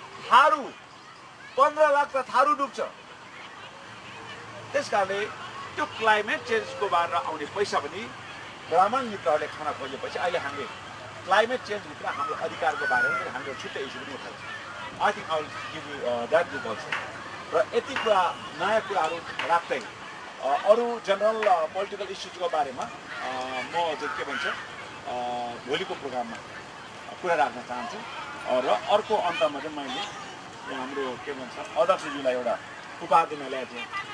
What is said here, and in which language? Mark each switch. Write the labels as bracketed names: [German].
[Nepali] थारू 15 लाख त थारू डुब्छ। त्यस कारणले त्यो क्लाइमेट चेन्जको बारेर आउने पैसा पनि ब्राह्मण मित्रहरूले खान खोजेपछि अहिले हामीले क्लाइमेट चेन्जभित्र हाम्रो अधिकारको बारेमा हामीले छुट्टै इस्यु पनि उठाउँछ। [English] I think I will give you that book also. [Nepali] र यति कुरा नयाँ कुराहरू राख्दै अरू जनरल पोलिटिकल इस्युजको बारेमा म चाहिँ के भन्छ भोलिको प्रोग्राममा कुरा राख्न चाहन्छु। र अर्को अन्तमा चाहिँ मैले हाम्रो के भन्छ अध्यक्षज्यूलाई एउटा उपहार दिन ल्याएको थिएँ।